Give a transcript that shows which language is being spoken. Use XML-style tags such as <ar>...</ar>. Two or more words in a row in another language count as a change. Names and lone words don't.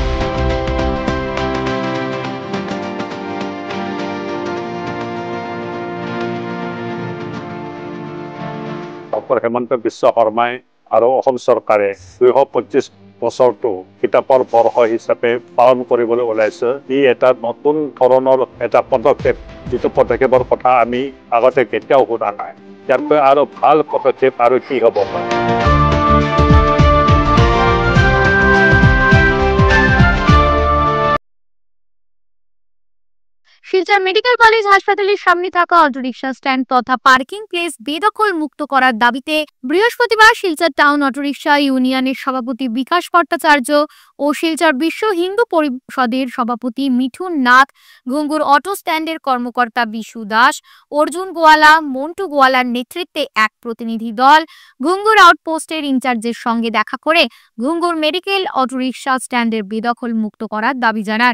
<as>ডক্টৰ হেমন্ত বিশ্ব শৰ্মাই আৰু অসম চৰকাৰে 225 বছৰটো কিতাপৰ বৰ্ষ হিচাপে পালন কৰিবলৈ ওলাইছে। ই এটা নতুন ধৰণৰ এটা পদক্ষেপ, যিটো পদক্ষেপৰ কথা আমি আগতে কেতিয়াও শুনা নাই। ইয়াতকৈ আৰু ভাল পদক্ষেপ আৰু কি হ'ব পাৰে।</as> <bn>শিলচর মেডিকেল কলেজ হাসপাতালের সামনে থাকা অটোরিকশা স্ট্যান্ড তথা পার্কিং প্লেস বেদখল মুক্ত করার দাবিতে বৃহস্পতিবার শিলচর টাউন অটোরিকশা ইউনিয়নের সভাপতি বিকাশ ভট্টাচার্য ও শিলচর বিশ্ব হিন্দু পরিষদের সভাপতি মিঠুন নাথ, ঘুঙ্গুর অটো স্ট্যান্ডের কর্মকর্তা বিশু দাস, অর্জুন গোয়ালা, মন্টু গোয়ালার নেতৃত্বে এক প্রতিনিধি দল ঘুঙ্গুর আউটপোস্টের ইনচার্জের সঙ্গে দেখা করে ঘুঙ্গুর মেডিকেল অটোরিকশা স্ট্যান্ডের বেদখল মুক্ত করার দাবি জানান।</bn>